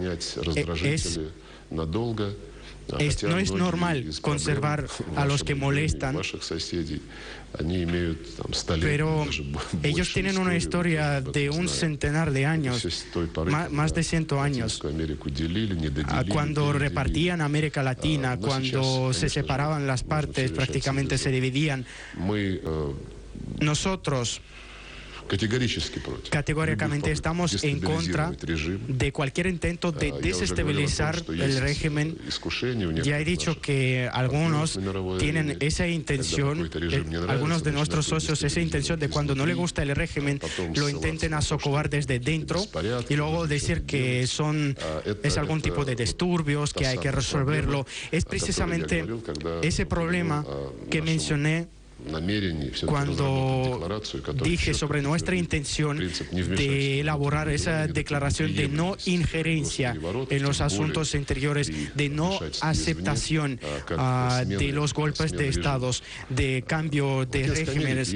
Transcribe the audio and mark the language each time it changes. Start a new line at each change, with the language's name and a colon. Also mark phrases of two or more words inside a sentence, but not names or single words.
Spanish: No es normal conservar a los que molestan, pero ellos tienen una historia de un centenar de años, más de 100 años. Cuando repartían América Latina, cuando se separaban las partes, prácticamente se dividían. Nosotros
Russian: категорически против.
Spanish: Categóricamente
Russian: любых
Spanish: estamos
Russian: попыток
Spanish: en contra
Russian: дестабилизировать режим.
Spanish: de cualquier intento de
Russian: Я уже
Spanish: desestabilizar
Russian: говорил о том, что
Spanish: el
Russian: есть
Spanish: régimen.
Russian: искушение у
Spanish: Ya he
Russian: некоторых
Spanish: dicho
Russian: наших
Spanish: que algunos
Russian: партнеров на мировой
Spanish: tienen
Russian: арене,
Spanish: esa
Russian: когда
Spanish: intención,
Russian: какой-то режим не нравится,
Spanish: algunos de
Russian: начинают
Spanish: nuestros
Russian: его
Spanish: socios, esa intención de cuando no le
Russian: изнутри,
Spanish: gusta el régimen,
Russian: потом
Spanish: lo
Russian: ссылаться
Spanish: intenten
Russian: на
Spanish: a
Russian: то, что
Spanish: socavar desde dentro
Russian: беспорядки,
Spanish: y luego
Russian: нужно
Spanish: decir
Russian: что-то
Spanish: que
Russian: делать.
Spanish: es algún tipo de disturbios, que hay que resolverlo. Es precisamente ese problema que mencioné cuando dije sobre nuestra intención de elaborar esa declaración de no injerencia en los asuntos interiores, de no aceptación de los golpes de estados, de cambio de regímenes.